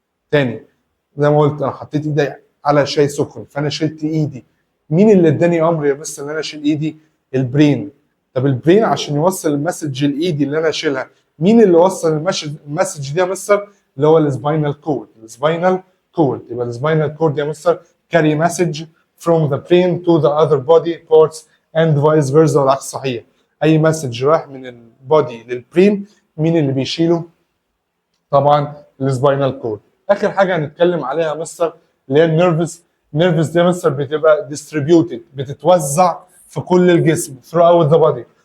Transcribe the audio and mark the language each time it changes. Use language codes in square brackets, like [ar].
[ar] تاني زي ما قلت انا حطيت ايدي على شاي سخن فانا شلت ايدي. مين اللي اداني امر يا مستر ان انا اشيل ايدي؟ البرين. طب البرين عشان يوصل المسج لايدي اللي انا اشيلها، مين اللي وصل المسج دي يا مستر؟ اللي هو السباينال كورد. السباينال كورد. [en] يبقى السباينال كورد يا mister carry message from the brain to the other body parts and vice versa، والعكس صحيح. [ar] اي مسج رايح من البودي للبرين مين اللي بيشيله؟ طبعا السباينال كورد. اخر حاجه هنتكلم عليها يا مستر اللي هي النيرفز دي مثلا بتبقى ديستريبيوتد، بتتوزع في كل الجسم throughout the body.